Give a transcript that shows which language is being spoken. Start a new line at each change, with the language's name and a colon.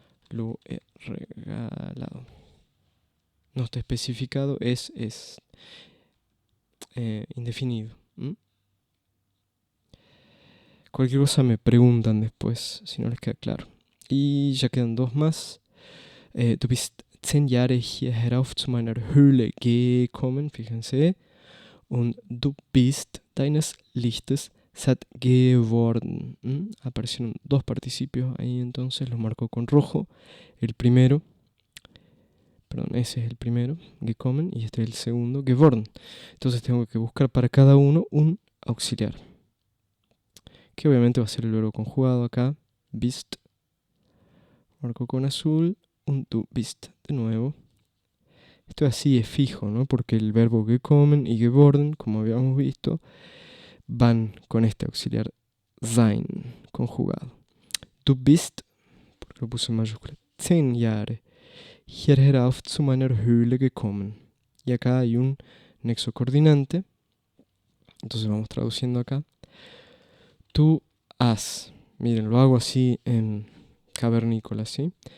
Spanish: Lo he regalado. No está especificado, es indefinido. Cualquier cosa me preguntan después, si no les queda claro. Y ya quedan dos más.
German: Du bist 10 Jahre hier herauf zu meiner Höhle gekommen,
Spanish: fíjense.
German: Und du bist deines Lichtes satt geworden.
Spanish: Aparecieron dos participios ahí, entonces los marco con rojo. El primero, perdón, ese es el primero, gekommen, y este es el segundo, geworden. Entonces tengo que buscar para cada uno un auxiliar, que obviamente va a ser el verbo conjugado acá, bist, marco con azul,
German: und du bist
Spanish: de nuevo, Esto así es fijo, ¿no? Porque el verbo gekommen y geworden, como habíamos visto, van con este auxiliar sein conjugado.
German: Du bist,
Spanish: porque lo puse en mayúscula,
German: 10 Jahre hier herauf zu meiner Höhle gekommen.
Spanish: Y acá hay un nexo coordinante. Entonces vamos traduciendo acá. Tú has, miren, lo hago así en cavernícola, ¿sí?